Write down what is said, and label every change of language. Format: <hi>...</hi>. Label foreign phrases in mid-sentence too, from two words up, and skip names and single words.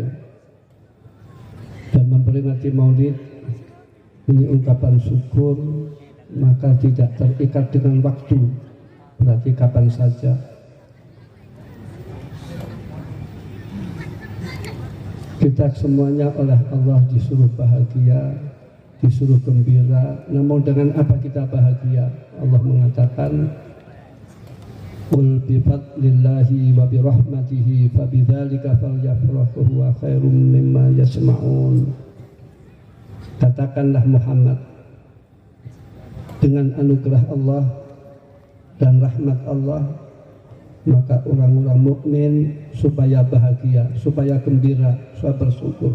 <id>Dan memperingati maulid ini ungkapan syukur, maka tidak terikat dengan waktu, berarti kapan saja. Kita semuanya oleh Allah disuruh bahagia, disuruh gembira. Namun dengan apa kita bahagia? Allah mengatakan,</id> <ar>قل بفضل الله وبرحمته فبذلك فليفرحوا هو خير مما يسمعون.</ar> <id>Katakanlah Muhammad, dengan anugerah Allah dan rahmat Allah, maka orang-orang mukmin supaya bahagia, supaya gembira, supaya bersyukur.</id>